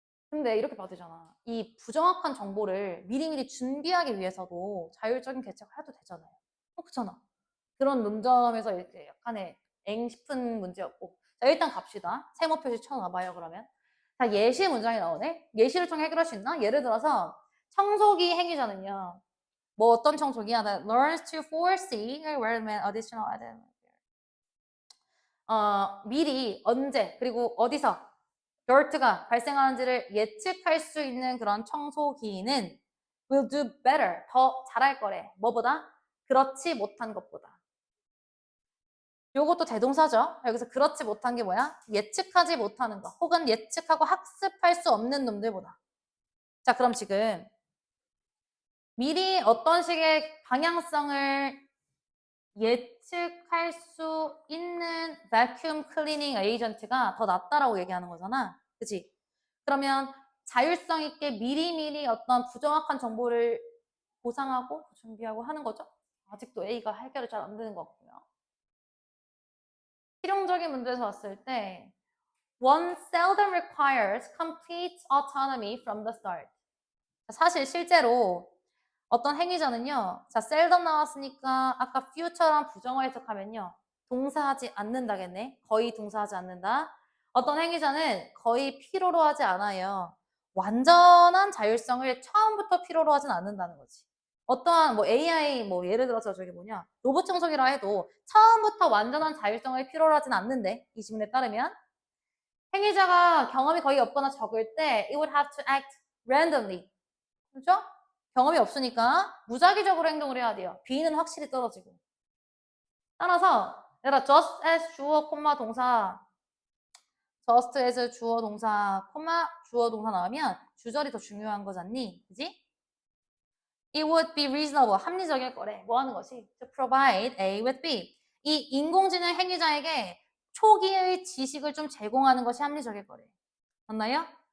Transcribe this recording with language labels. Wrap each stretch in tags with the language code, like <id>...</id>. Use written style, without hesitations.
<ko>근데 이렇게 봐도 되잖아. 이 부정확한 정보를 미리미리 준비하기 위해서도 자율적인 개척을 해도 되잖아요. 그렇잖아. 그런 논점에서 이렇게 약간의 엥 싶은 문제였고. 자, 일단 갑시다. 세모 표시 쳐놔봐요, 그러면. 자, 예시 문장이 나오네. 예시를 통해 해결할 수 있나? 예를 들어서 청소기 행위자는요. 뭐 어떤 청소기야?</ko> <en>That learns to foresee where additional items.</en> <ko>미리 언제 그리고 어디서 dirt가 발생하는지를 예측할 수 있는 그런 청소기는</ko> <en>will do better,</en> <ko>더 잘할 거래. 뭐보다? 그렇지 못한 것보다. 요것도 대동사죠. 여기서 그렇지 못한 게 뭐야? 예측하지 못하는 거. 혹은 예측하고 학습할 수 없는 놈들보다. 자, 그럼 지금 미리 어떤 식의 방향성을 예측할 수 있는</ko> <en>vacuum cleaning agent</en> <ko>가 더 낫다라고 얘기하는 거잖아. 그치? 그러면 자율성 있게 미리미리 어떤 부정확한 정보를 보상하고 준비하고 하는 거죠. 아직도 A가 해결이 잘 안 되는 것 같고요. 실용적인 문제에서 봤을 때</ko> <en>one seldom requires complete autonomy from the start.</en> <ko>사실 실제로 어떤 행위자는요. 자, seldom 나왔으니까 아까 few처럼 부정어 해석하면요. 동사하지 않는다겠네. 거의 동사하지 않는다. 어떤 행위자는 거의 필요로 하지 않아요. 완전한 자율성을 처음부터 필요로 하진 않는다는 거지. 어떠한 뭐 AI 뭐 예를 들어서 저기 뭐냐 로봇 청소기라 해도 처음부터 완전한 자율성을 필요로 하진 않는데 이 질문에 따르면 행위자가 경험이 거의 없거나 적을 때</ko> <en>it would have to act randomly.</en> <ko>그렇죠? 경험이 없으니까 무작위적으로 행동을 해야 돼요. B는 확실히 떨어지고. 따라서 내가 just as 주어, 콤마 동사 just as 주어, 동사, 콤마 주어, 동사 나오면 주절이 더 중요한 거잖니? 그지?</ko> <en>It would be reasonable.</en> <ko>합리적일 거래. 뭐 하는 것이?</ko> <en>To provide A with B.</en> <ko>이 인공지능 행위자에게 초기의 지식을 좀 제공하는 것이 합리적일 거래요. 맞나요?</ko>